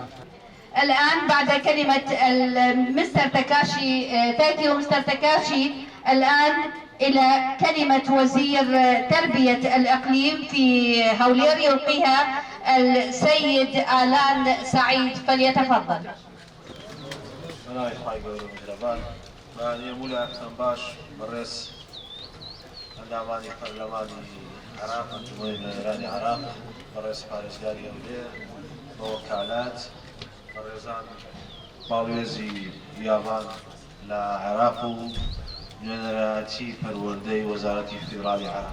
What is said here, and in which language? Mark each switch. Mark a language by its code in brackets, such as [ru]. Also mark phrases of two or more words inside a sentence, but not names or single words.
[ar] الآن بعد كلمة مستر تاكاشي، [en] Thank you [ar] مستر تاكاشي، الآن إلى كلمة وزير تربية الإقليم في هولير يلقيها السيد آلان سعيد، فليتفضل. [ckb] ئەندامانی پەرلەمانی عێراق، ئەنجومەنی نوێنەرانی عێراق، بەڕێز پارێزگاری هەولێر، بە وەکالات، بەڕێزان باڵێزی یابان لە عێراق و نوێنەرایەتی پەروەردەی وەزارەتی فیدرالی عێراق.